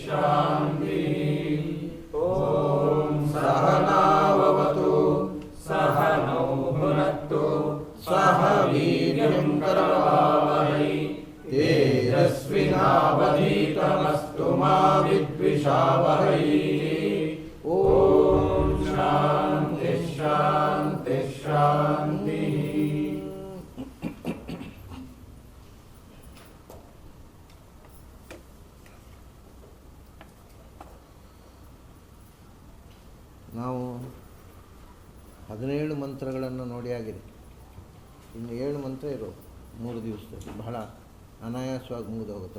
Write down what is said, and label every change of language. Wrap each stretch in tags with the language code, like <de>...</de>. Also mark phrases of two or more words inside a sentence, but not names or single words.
<sa>शान्तिः ॐ सहनाववतु सहनौ भुनक्तु सह वीर्यं करवावहै तेजस्विनावधीतमस्तु मा विद्विषावहै ॐ शान्ति शान्ति शान्तिः</sa> <kn>ನಾವು 17 ಮಂತ್ರಗಳನ್ನು ನೋಡಿ ಆಗಿದೆ. ಇನ್ನು 7 ಮಂತ್ರ ಇರೋದು 3 ದಿವಸದಲ್ಲಿ ಬಹಳ ಅನಾಯಾಸವಾಗಿ ಮುಗಿದು ಹೋಗುತ್ತೆ.</kn>